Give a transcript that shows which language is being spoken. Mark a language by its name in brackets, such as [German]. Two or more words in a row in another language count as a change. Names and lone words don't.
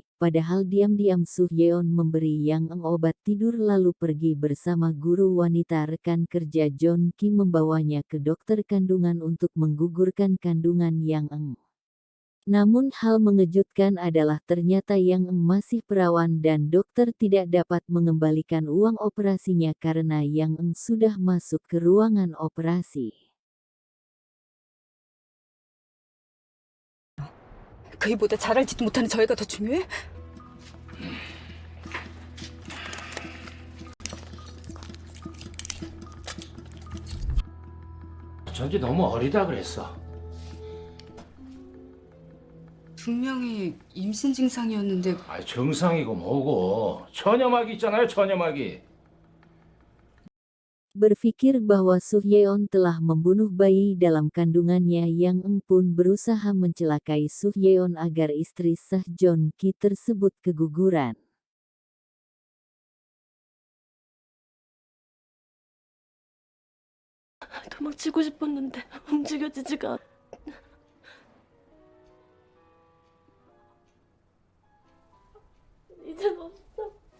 [Indonesian] Padahal diam-diam Soo Yeon memberi Yang Eng obat tidur lalu pergi bersama guru wanita rekan kerja John Ki membawanya ke dokter kandungan untuk menggugurkan kandungan Yang Eng. Namun hal mengejutkan adalah ternyata Yang Eng masih perawan dan dokter tidak dapat mengembalikan uang operasinya karena Yang Eng sudah masuk ke ruangan operasi. [Korean] 그이보다 잘 알지도 못하는 저 애가 더 중요해? 저기 너무 어리다 그랬어. 분명히 임신 증상이었는데 아, 정상이고 뭐고. 처녀막이 있잖아요, 처녀막이. [Indonesian] Berpikir bahwa Soo Yeon telah membunuh bayi dalam kandungannya, Yang Eng pun berusaha mencelakai Soo Yeon agar istri sah John Ki tersebut keguguran. 도망치고 싶었는데 움직여지지가 않... 이젠 없어.